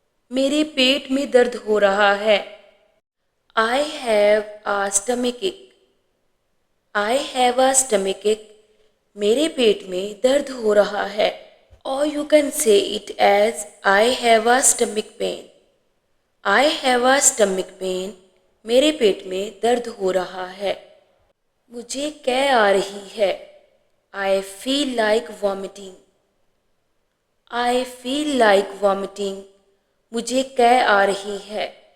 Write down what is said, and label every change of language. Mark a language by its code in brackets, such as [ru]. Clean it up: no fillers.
[hi] मेरे पेट में दर्द हो रहा है. [en] I have a stomachache. I have a stomachache. [hi] मेरे पेट में दर्द हो रहा है. [en] Or you can say it as I have a stomach pain. I have a stomach pain. [hi] मेरे पेट में दर्द हो रहा है. मुझे कै आ रही है. [en] I feel like vomiting. I feel like vomiting. [hi] मुझे कै आ रही है.